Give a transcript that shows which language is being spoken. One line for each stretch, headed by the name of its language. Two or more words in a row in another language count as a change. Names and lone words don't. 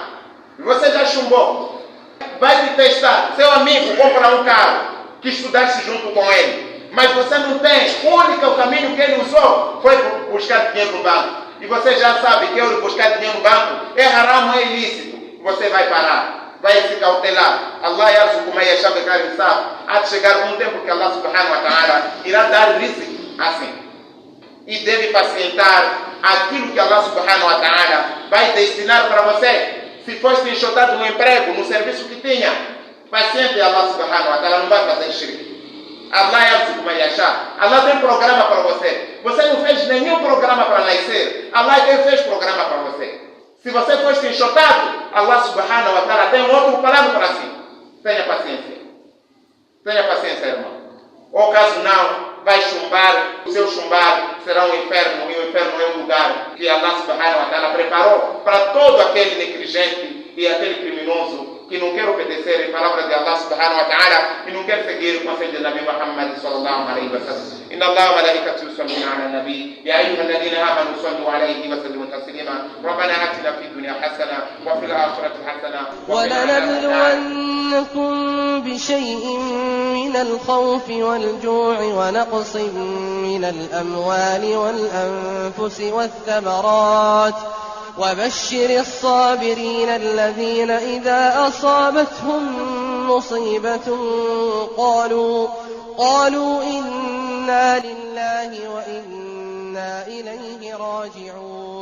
Portuguese: Você já chumbou. Vai te testar. Seu amigo compra um carro que estudaste junto com ele. Mas você não tem. O único caminho que ele usou foi buscar dinheiro no banco. E você já sabe que eu buscar dinheiro no banco é haram, é ilícito. Você vai parar. Vai se cautelar.
Arabic: الله يرزق من يشاء بغير حساب.
Portuguese: Há de chegar um tempo que
Arabic: الله سبحانه وتعالى
Portuguese: irá dar rizq assim. E deve pacientar aquilo que
Arabic: الله سبحانه وتعالى
Portuguese: vai destinar para você. Se fosse enxotado no emprego, no serviço que tinha, paciente
Arabic: الله سبحانه وتعالى
Portuguese: não vai fazer shirk.
Arabic: الله يرزق من يشاء.
Portuguese: Allah tem programa para você. Você não fez nenhum programa para nascer. Allah fez programa para você. Se você fosse enxotado,
Arabic: الله سبحانه وتعالى
Portuguese: tem outro plano para si. Tenha paciência. Tenha paciência, irmão. Ou caso não, vai chumbar. O seu chumbar será um inferno. E o inferno é um lugar que
Arabic: الله سبحانه وتعالى
Portuguese: preparou para todo aquele negligente e aquele criminoso que não quer obedecer a palavra de
Arabic: الله سبحانه وتعالى
Portuguese: e não quer seguir o conselho de Nabi Muhammad
Arabic: صلى الله عليه وسلم. إن الله وملائكته يصلون على النبي يا أيها الذين آمنوا صلوا عليه وسلموا تسليما. ربنا آتنا في الدنيا حسنة وفي الآخرة حسنة وقنا ولنبلونكم بشيء من الخوف والجوع ونقص من الأموال والأنفس والثمرات وبشر الصابرين الذين إذا أصابتهم مصيبة قالوا إنا لله وإنا إليه راجعون